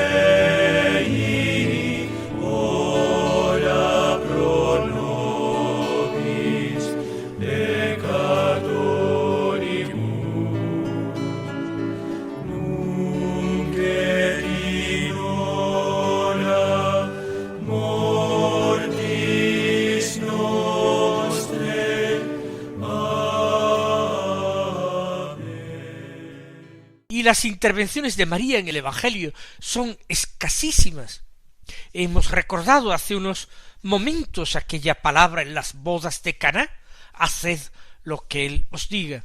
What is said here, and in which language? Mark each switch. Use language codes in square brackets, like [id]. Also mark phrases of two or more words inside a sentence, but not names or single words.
[la] Dei, ora pro nobis peccatoribus, nunc et in hora mortis nostrae. [es] Amén. Y las intervenciones de María en el Evangelio son escasísimas. Hemos recordado hace unos momentos aquella palabra en las bodas de Caná: haced lo que él os diga.